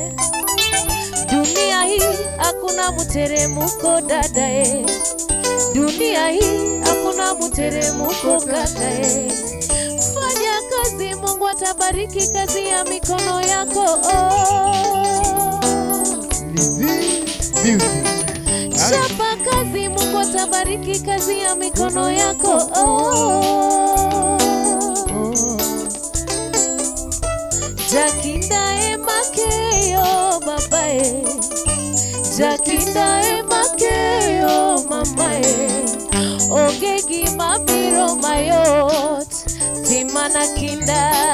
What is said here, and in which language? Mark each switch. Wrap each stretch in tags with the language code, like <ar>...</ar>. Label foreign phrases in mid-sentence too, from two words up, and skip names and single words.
<sw>Dunia hii hakuna muteremuko dadae, dunia hii hakuna muteremuko kakae. Fanya kazi, Mungu atabariki kazi ya mikono yako. Chapa kazi, Mungu atabariki kazi ya mikono yako.</sw> <luo>Jakinda emakeyo babae, jakinda emakeyo mamae, ogegi mabiro mayot timana kinda.</luo>